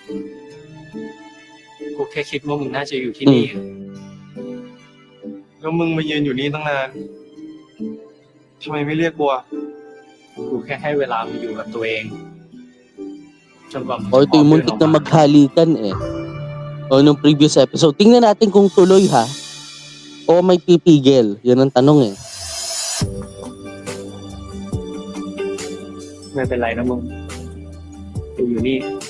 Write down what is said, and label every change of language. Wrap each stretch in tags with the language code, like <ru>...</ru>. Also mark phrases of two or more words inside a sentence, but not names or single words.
<th>กูแค่คิดว่ามึงน่าจะอยู่ที่นี่ แล้วมึงมายืนอยู่นี่ตั้งนานทำไมไม่เรียกกูอ่ะ กูแค่ให้เวลามึงอยู่กับตัวเองจนกว่ามึง</th> <tl>Ito yung muntik na maghalikan eh. Nung</tl> <en>previous episode.</en> <tl>Tingnan natin kung tuloy o may pipigil. Yan ang tanong eh.</tl> <th>ไม่เป็นไรนะมึงกูอยู่นี่</th>